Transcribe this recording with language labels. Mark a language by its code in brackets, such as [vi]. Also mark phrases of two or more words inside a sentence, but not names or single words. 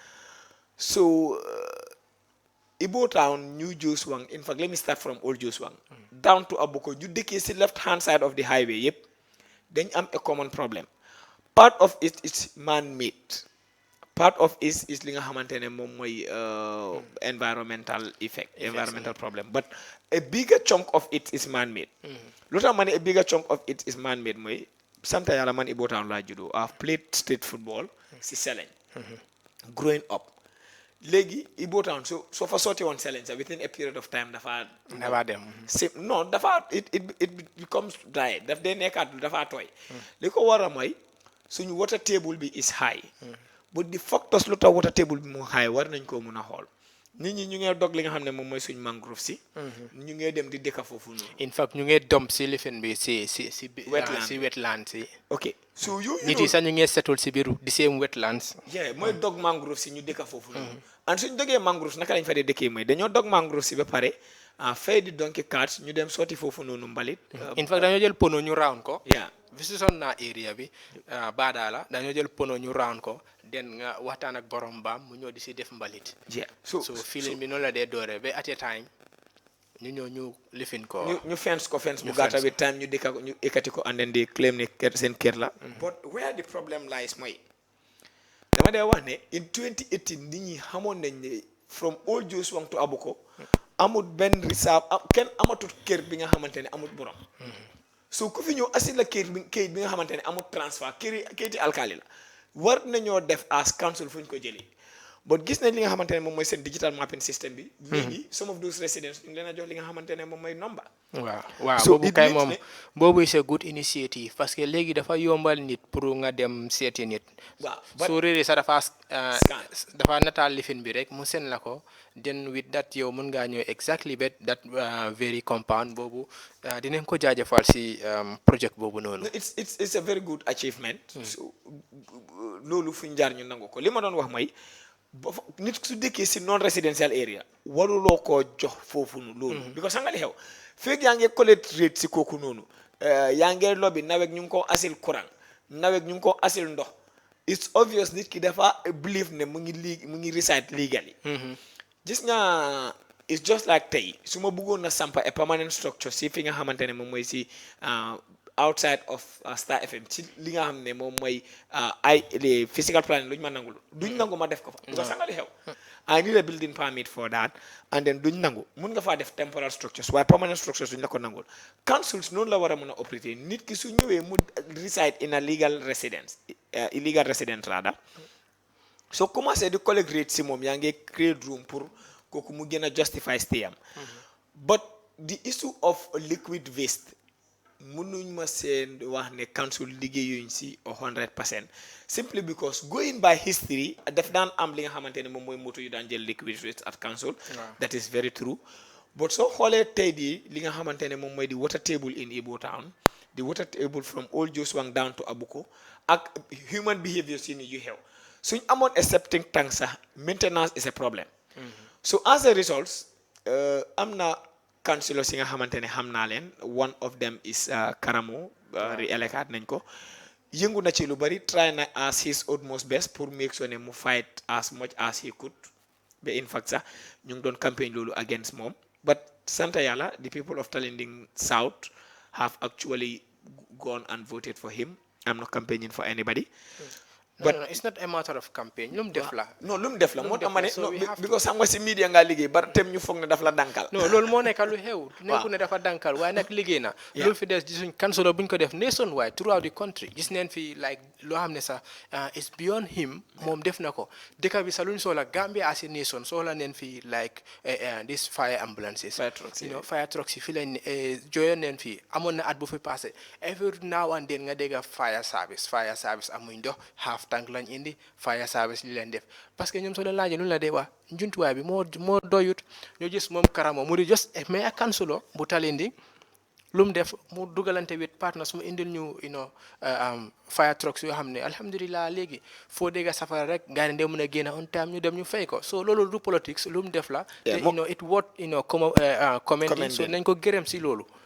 [en] so Ibo Town New Joswang in fact let me start from Old Joswang down to Abuko [wo] ñu dëkkee si [en] left hand side of the highway [wo] yëpp dañ am [en] a common problem part of it is man-made part of it is [wo] li nga xamante ne moom mooy [en] environmental effect environmental problem but a bigger chunk of it is man-made [wo] lu tax ma ne [en] a bigger chunk of it is man-made [wo] mooy sant yàlla man [en] Ibo Town [wo] laa juddoo [en] I've played street football si Seleñ growing up [wo] léegi Ibo Town soo fa sotti woon Seleñ sa [en] within a period of time [wo] dafa dem non dafa [en] it becomes dry [wo] daf dee nekkaat dafa tooy li ko war a mooy suñu water table bi [en] is high but the factors [wo] lu tax water table bi mu high war nañ koo mun a xool nit ñi ñu ngee dog li nga xam ne moom mooy suñ mangrove si ñu ngee dem di dëkka foofu noonu [en] in fact [wo] ñu ngee dump si lifin bi si wetland si ok so yooyu nit yi sax ñu ngee settle si biir di same wetlands mooy dog mangrove si ñu dëkka foofu noonu [en] and suñ [wo] dogee mangrove naka lañ fa dee dëkkee mooy dañoo dog mangrove si ba pare fay di donkey carts ñu dem sotti foofu noonu mbalit [en] in fact [wo] dañoo jël pono ñu round ko [en] yeah [wo] visitoon naa area bi baadaala dañoo jël pono ñu round ko den nga waxtaan ak borom baam mu ñëw di si def mbalit so feeling bi noonu la dee doore ba [en] at a time [wo] ñu ñëw ñu lifin ko ñu fence bu gàtta bi time ñu dëkka ñu ekkati ko [en] and then they claim [wo] ne seen kër la [en] but where the problem lies [wo] mooy dama dee wax ne [en] in 2018 [wo] nit ñi xamoon nañ ne [en] from Old Joswang to Abuko [wo] amut benn risaab kenn amatut kër bi nga xamante ne amut borom so ku fi ñëw asil la kayit bi nga xamante ne amut transfert kayiti alkaali la war nañoo def [en] as council [wo] fu ñu ko jëlee but gis nañ li nga xamante ne moom mooy seen [en] digital mapping system [wo] bi léegi [en] some of those residents [wo] ñu leen a jox li nga xamante ne moom mooy number waaw boobu kay moom boobu c'est [en] a good initiative [fr] parce que [wo] léegi dafa yombal nit pour nga dem seeti nit soo réeree sax dafa nataal lifin bi rek mu seen la ko [en] then with that [wo] yow mën ngaa ñëw [en] exactly bet that very compound [wo] boobu dinañ ko jaajëfal si project boobu noonu [en] it's a very good achievement [wo] loolu fu ñu jaar ñu nangu ko li ma doon wax mooy nit su dëkkee si [en] non residential area [wo] waruloo koo jox foofu loolu because xam nga li xew fekk yaa ngi [en] collect rate [wo] si kooku noonu yaa ngi lobby nawet ñu ngi ko asil courant nawet ñu ngi ko asil ndox [en] it's obvious [wo] nit ki dafa [en] believe ne mu ngi reside legally [wo] gis nga [en] it's just like [wo] tey su ma bëggoon na sampa [en] a permanent structure [wo] si fi nga xamante ne moom mooy si [en] outside of Star FM [wo] ci li nga xam ne moom mooy les [en] physical planning [wo] lu ñu ma nangul duñ nangu ma def ko fa because xam nga li xew [en] I need a building permit for that and then [wo] duñ nangu mun nga faa def [en] temporal structures [wo] waaye [en] permanent structures [wo] duñ la ko nangul councils noonu la war a mën a operater nit ki su ñëwee mu [en] reside in a legal residence illegal resident rather [wo] soo commencé di [en] collect rate [wo] si moom yaa ngi [en] create room [wo] pour kooku mu gën a [en] justify stay [wo] am [en] but the issue of liquid waste [wo] mënuñ ma seen wax ne council liggéeyuñ si 100% [en] simply because going by history [wo] daf daan am li nga xamante ne moom mooy moto yu daan jël [en] liquid waste at council that is very true but [wo] soo xoolee tey di li nga xamante ne moom mooy di [en] water table in Ibo Town the water table from Old Joswang down to Abuko [wo] ak [en] human behaviors [wo] yi ni yu xew suñ amoon [en] a septic tank [wo] sax [en] maintenance is a problem so as a result [wo] am na councilors yi nga xamante ne xam naa leen [en] one of them [wo] is Karamo re-elected nañ ko yëngu na ci lu bari [en] try na as his utmost best [wo] pour [en] make sure [wo] ne mu [en] fight as much as he could [wo] ba [en] in fact [wo] sax ñu ngi doon campaign loolu against moom but sant yàlla [en] the people of Talinding South have actually gone and voted for him. I'm not campaigning for anybody. But no, it's not a matter of campaign. [wo] Lum def la. No, lum def la. [en] Because I'm [wo] si media nga liggéey bar tem ñu fogg ne daf la dankal. No, loolu moo nekk lu xew. Nekku ne dafa dankal waaye nag liggéey na. Loolu fi des gisuñ council buñ ko def [en] nationwide throughout the country. [wo] Gis neen fi like loo xam ne sax [en] it's beyond him [wo] moom def na ko. Dëkk bi sax luñ soxla Gambia [en] as a nation [wo] soxla neen fi like this [en] fire ambulances. Fire trucks. You know, fire trucks [wo] fi lañ joyoon neen fi amoon na at bu fi passé. [en] Every now and then [wo] nga dégg [en] fire service [wo] amuñ ndox [en] half tank [wo] lañ indi [en] fire service [wo] li leen def [fr] parce que [wo] ñoom soo leen laajee lu la dee wax njuntuwaay bi moo doyut ñoo gis moom Karamo mu di just mais ak kansulo bu Talinding lu mu def mu dugalante with partners mu indil ñu [en] fire trucks [wo] yoo xam ne alhamdulilah léegi foo dégga safara rek gaa yi mën a génn [en] on time [wo] ñu dem ñu fay ko so loolu du politics lu mu def la te it what commenting so nañ ko gërëm si loolu